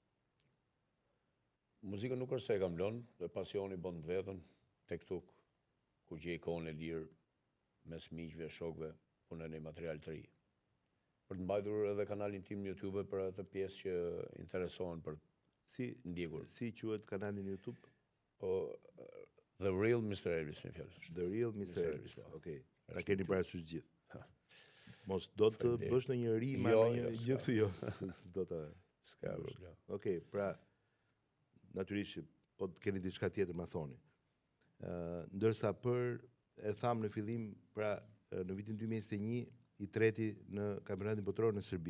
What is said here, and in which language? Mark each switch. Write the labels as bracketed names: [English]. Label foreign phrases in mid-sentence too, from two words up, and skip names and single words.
[Albanian] Muzika nuk është se e kam lënë, dhe pasioni bën të vetën, tek tuk, ku gjej kohën e lirë, mes miqve, shokve, punën e material të ri. Për të mbajtur edhe kanalin tim në YouTube për atë pjesë që interesohen për ndjekur. Si quhet kanali në YouTube? Po, The Real Mr. Elvis, me fjalë. The Real Mr. Elvis. Okej. Ta Është keni parasysh gjithë. Mos do të bësh në një rim, Jo, në një gjë këtu, jo. Do ta. S'ka problem. Okej, pra natyrisht po të keni diçka tjetër ma thoni. Ndërsa e tham në fillim, pra në vitin 2021 i treti në kampionatin botror në Serbi.